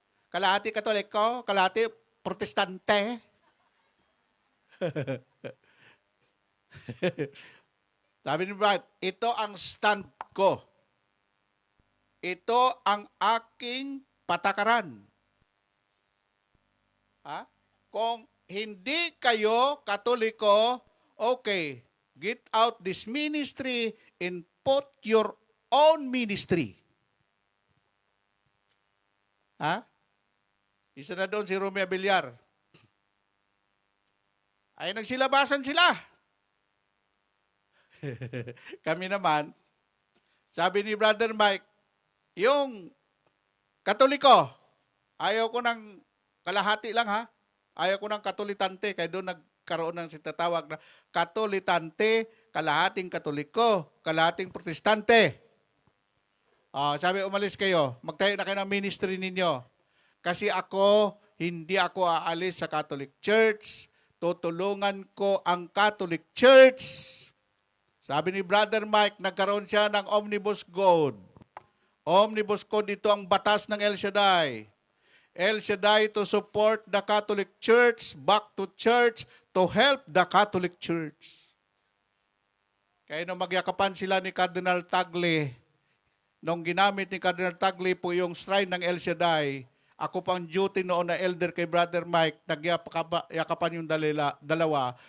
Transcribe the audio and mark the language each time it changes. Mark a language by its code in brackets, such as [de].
[tl] Kalahati Katoliko, kalahati Protestante. Sabi ni Brad, ito ang stand ko. Ito ang aking patakaran. Kung hindi kayo Katoliko, okay, [en] get out this ministry and put your own ministry. [tl] Isa na doon si Romeo Villar. Ay nagsilabasan sila. Kami naman, sabi ni Brother Mike, yung Katoliko, ayaw ko ng kalahati lang ha. Ayaw ko ng katolitante, kaya doon nagkaroon ng sitatawag na katolitante, kalahating Katoliko, kalahating Protestante. Sabi, umalis kayo, magtayo na kayo ng ministry ninyo. Kasi ako, hindi ako aalis sa Catholic Church, tutulungan ko ang Catholic Church. Sabi ni Brother Mike, nagkaroon siya ng Omnibus Code. Omnibus Code, ito ang batas ng El Shaddai. [en] El Shaddai to support the Catholic Church, back to church, to help the Catholic Church. [tl] Kaya nung magyakapan sila ni Cardinal Tagle, nung ginamit ni Cardinal Tagle po yung shrine ng El Shaddai, ako pang duty noon na elder kay Brother Mike, nagyakapan yung dalawa.